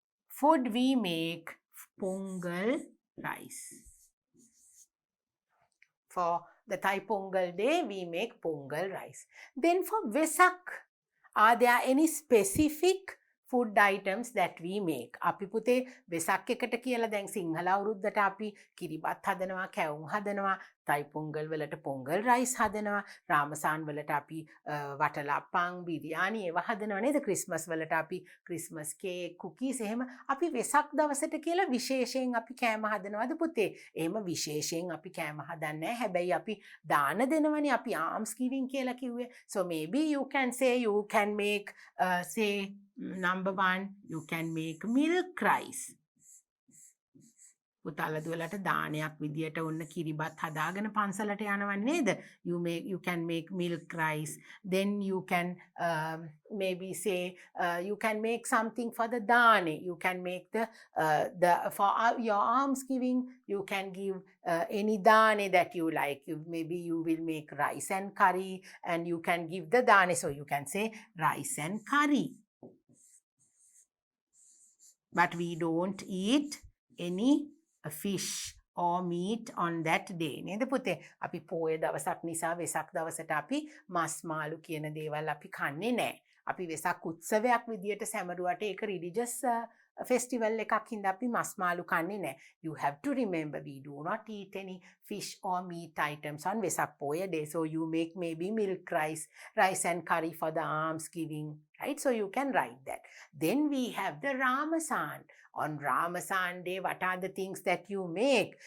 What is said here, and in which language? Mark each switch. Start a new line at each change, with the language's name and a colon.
English: Food we make Pongal rice. For the Thai Pongal Day, we make Pongal rice. Then for Vesak, are there any specific food items that we make?
Sinhala: අපි පුතේ වෙසක් එකට කියලා දැන් සිංහල අවුරුද්දට අපි කිරිබත් හදනවා, කැවුම් හදනවා, Thai Pongal වලට පොංගල් රයිස් හදනවා, රාමසාන් වලට අපි වටලප්පන්, බිරියානි ඒවා හදනවා නේද? ක්‍රිස්මස් වලට අපි ක්‍රිස්මස් කේක්, කුකීස් එහෙම අපි වෙසක් දවසට කියලා විශේෂයෙන් අපි කෑම හදනවාද පුතේ? එහෙම විශේෂයෙන් අපි කෑම හදන්නේ නැහැ. හැබැයි අපි දාන දෙනවනේ, අපි
English: alms giving
Sinhala: කියලා කිව්වේ.
English: So maybe you can say you can make say number 1, you can make milk rice.
Sinhala: පුතාලා දුවලට දානයක් විදියට ඔන්න කිරිබත් හදාගෙන පන්සලට යනවන්නේ නේද?
English: You can make milk rice. Then you can maybe say you can make something for the dane. You can make the for your alms giving. You can give any dane that you like. Maybe you will make rice and curry, and you can give the dane. So you can say rice and curry. But we don't eat any fish or meat on that day.
Sinhala: නේද පුතේ? අපි පොය දවසක් නිසා වෙසක් දවසට අපි මස් මාළු කියන දේවල් අපි කන්නේ නැහැ. අපි වෙසක් උත්සවයක් විදියට සැමරුවට ඒක
English: religious festival
Sinhala: එකක් හින්දා අපි මස් මාළු කන්නේ නැහැ.
English: You have to remember we do not eat any fish or meat items on Vesak Poya Day. So you make maybe milk rice, rice and curry for the alms giving, right? So you can write that. Then we have the Ramazan. On Ramazan Day, what are the things that you make?